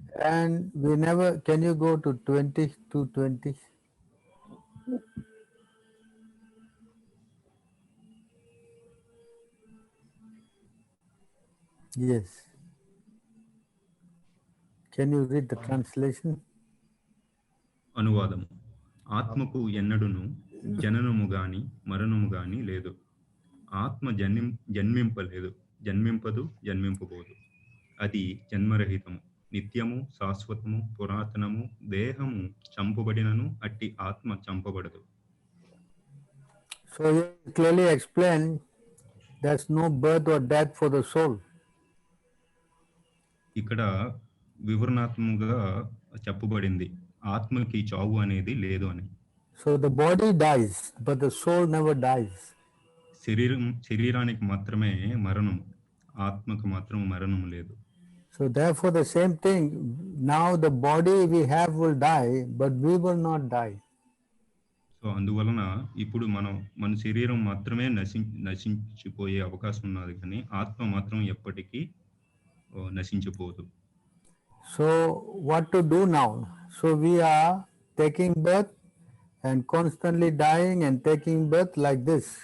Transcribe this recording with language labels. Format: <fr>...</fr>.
<en>And we never, can you go to 20? Yes. Can you read the translation?</en> <te>అనువాదము. ఆత్మకు ఎన్నడును జననము గాని మరణము గాని లేదు. ఆత్మ జన్మింపలేదు, జన్మింపదు, జన్మింపబోదు. అది జన్మరహితము, నిత్యము, శాశ్వతము, పురాతనము. దేహము చంపబడినను అట్టి ఆత్మ చంపబడదు.</te> <en>So you clearly explain there's no birth or death for the soul.</en> <te>ఇక్కడ వివరణాత్మకంగా చెప్పబడింది ఆత్మకి చావు అనేది లేదు అని.</te> <en>So the body dies, but the soul never dies.</en> <te>శరీరానికి మాత్రమే మరణం, ఆత్మకు మాత్రం మరణం లేదు.</te> <en>So therefore the same thing, now the body we have will die, but we will not die.</en> <te>So అందువలన ఇప్పుడు మన శరీరం మాత్రమే నశించిపోయే అవకాశం ఉన్నది, కానీ ఆత్మ మాత్రం ఎప్పటికీ నశించిపోదు.</te> <en>So what to do now? So we are taking birth and constantly dying and taking birth like this.</en>